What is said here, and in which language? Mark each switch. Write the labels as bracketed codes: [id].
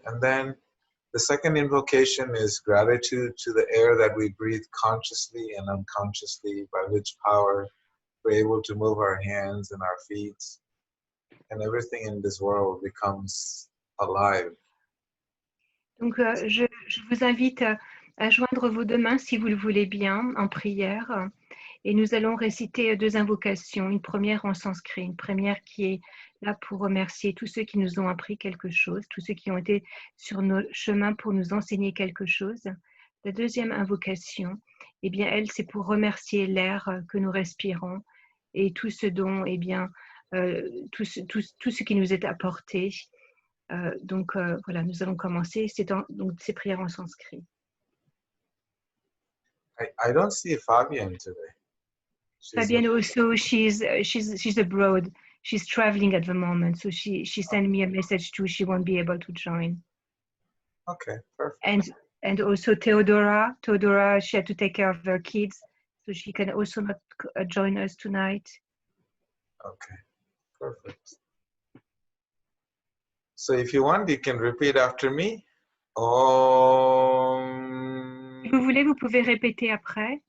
[en] And then the second invocation is gratitude to the air that we breathe consciously and unconsciously, by which power we're able to move our hands and our feet, and everything in this world becomes alive. [fr] Donc, je vous invite à joindre vos deux mains, si vous le voulez bien, en prière. Et nous allons réciter deux invocations. Une première en sanskrit, une première qui est là pour remercier tous ceux qui nous ont appris quelque chose, tous ceux qui ont été sur nos chemins pour nous enseigner quelque chose. La deuxième invocation, eh bien, elle, c'est pour remercier l'air que nous respirons et tout ce dont, eh bien, tout ce qui nous est apporté. Donc, voilà, nous allons commencer. Donc, ces prières en sanskrit. [en] I don't see Fabienne today. Fabienne also, she's abroad. She's traveling at the moment, so she sent me a message too. She won't be able to join. Okay, perfect. And also Theodora, she had to take care of her kids, so she can also not join us tonight. Okay, perfect. So if you want, you can repeat after me. [sa] Om. [fr] Si vous voulez, vous pouvez répéter après.